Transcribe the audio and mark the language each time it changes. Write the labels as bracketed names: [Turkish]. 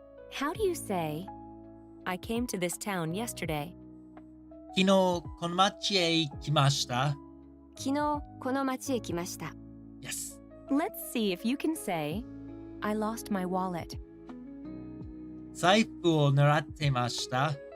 [English] How do you say, I came to this town yesterday? [Japanese] 昨日この町へ行きました。昨日この町へ来ました。 [English] Yes. Let's see if you can say, I lost my wallet. [Japanese] 財布を狙っていました。